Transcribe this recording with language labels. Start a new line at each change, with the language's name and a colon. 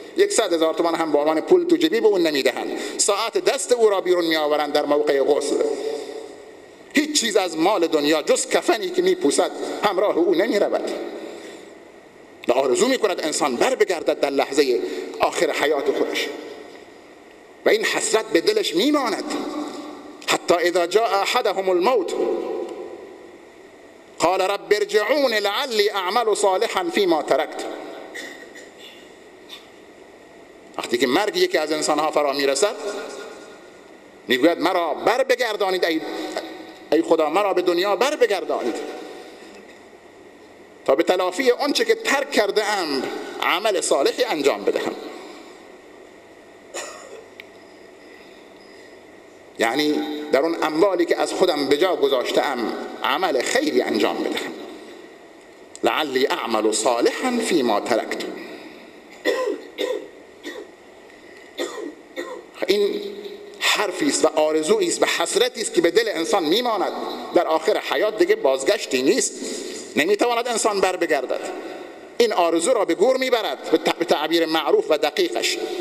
Persian: 100,000 تومان هم به عنوان پول تو جیبی به اون نمیدهند. ساعت دست او را بیرون می آورند در موقع غسل. هیچ چیز از مال دنیا جز کفنی که می پوسد همراه او نمی رود. و آرزو می کند انسان بر بگردد در لحظه آخر حیات خودش و این حسرت به دلش می ماند.
Arabic: حتی اذا جاء احدهم الموت قال رب ارجعون لعلی اعمل صالحا فيما تركت.
Persian: وقتی که مرگ یکی از انسانها فرا میرسد میگوید مرا بر بگردانید، ای خدا مرا به دنیا بر بگردانید تا به تلافی آنچه که ترک کرده ام عمل صالحی انجام بدهم. یعنی در اون اموالی که از خودم به جا گذاشتم عمل خیری انجام بدهم.
Arabic: لعلی اعمل صالحا فيما تركت.
Persian: این حرفی است و آرزویی است و حسرتی است که به دل انسان میماند. در آخر حیات دیگه بازگشتی نیست، نمیتواند انسان بر بگردد. این آرزو را به گور میبرد به تعبیر معروف و دقیقش.